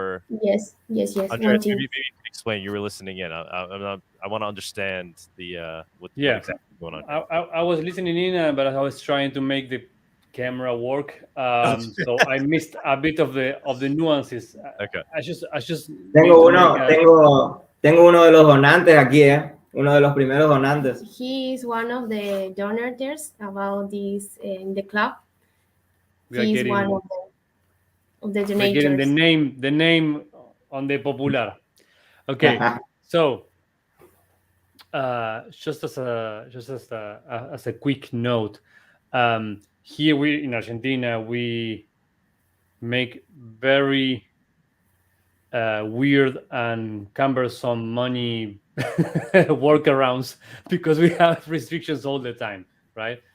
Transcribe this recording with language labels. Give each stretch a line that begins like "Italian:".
English: Yes. Andres, maybe you can explain. You were listening in. I want to understand what exactly going on. I was listening in, but I was trying to make the camera work, so I missed a bit of the nuances. Okay. I just
Spanish: tengo uno de los donantes aquí, uno de los primeros donantes.
English: He is one of the donors about this in the club. He is one of the donators. Getting the name on the popular. Okay, so just as a quick note, here we in Argentina we make very weird and cumbersome money workarounds because we have restrictions all the time, right?